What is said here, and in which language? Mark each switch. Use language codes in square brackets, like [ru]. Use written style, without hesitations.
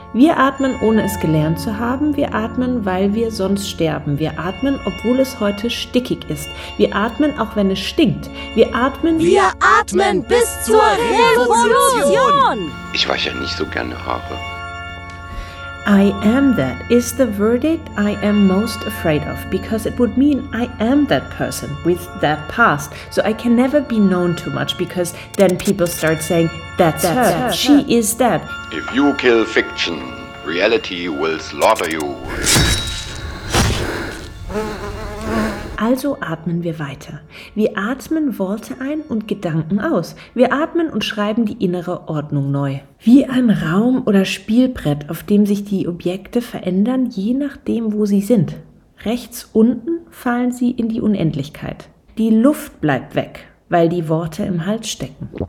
[de] Wir atmen, ohne es gelernt zu haben. Wir atmen, weil wir sonst sterben. Wir atmen, obwohl es heute stickig ist. Wir atmen, auch wenn es stinkt. Wir atmen... Wir atmen bis zur Revolution! Ich wasche ja nicht so gerne Haare. [en] I am that is the verdict I am most afraid of, because it would mean I am that person with that past. So I can never be known too much, because then people start saying, that's her, she is that. If you kill fiction, reality will slaughter you. [de] Also atmen wir weiter. Wir atmen Worte ein und Gedanken aus. Wir atmen und schreiben die innere Ordnung neu. Wie ein Raum oder Spielbrett, auf dem sich die Objekte verändern, je nachdem, wo sie sind. Rechts unten fallen sie in die Unendlichkeit. Die Luft bleibt weg, weil die Worte im Hals stecken.